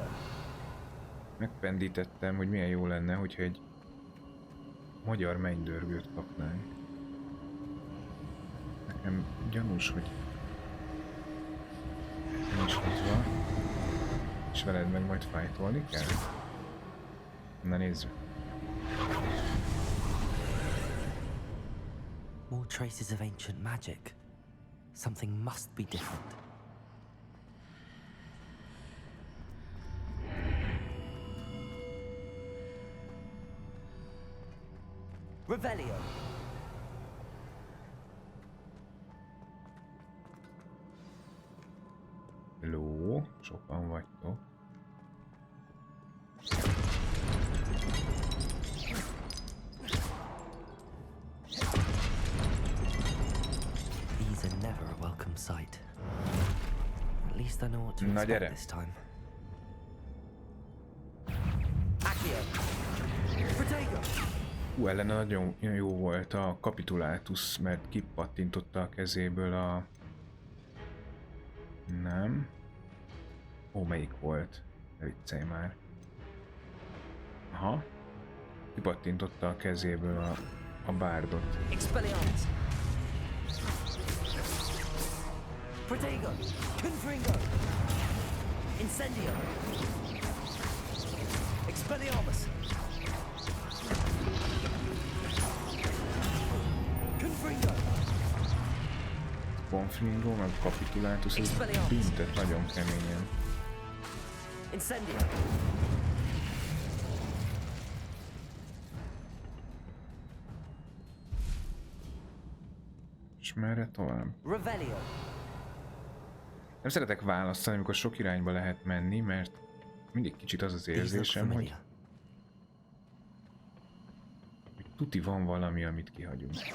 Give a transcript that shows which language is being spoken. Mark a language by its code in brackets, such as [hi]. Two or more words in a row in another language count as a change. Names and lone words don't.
[hu] megpendítettem, hogy milyen jó lenne, hogyha egy magyar mennydörgőt kapnánk. Nekem gyanús, hogy nincs hozva. És veled meg majd fájtolni kell? Na nézzük. [en] More traces of ancient magic. Something must be different. Revelio. [hu] Ló, sokan vagytok. [en] These are never a welcome sight. At least I know what to [hu] Na, [en] expect [hu] gyere. [en] this time. Accio. Protego. [hu] Ellene nagyon jó volt a kapitulátus, mert kipattintotta a kezéből a... Nem. Ó, melyik volt? Ne viccelj már. Aha. Kipattintotta a kezéből a bárdot. Expelliarmus. Protego. Confringo. Incendio. Expelliarmus. Confringo. Confringo, meg kapitulátus, ez büntet nagyon keményen. Incendio. És merre tovább? Revelio. Nem szeretek választani, amikor sok irányba lehet menni, mert mindig kicsit az az érzésem, hogy tuti van valami, amit kihagyunk.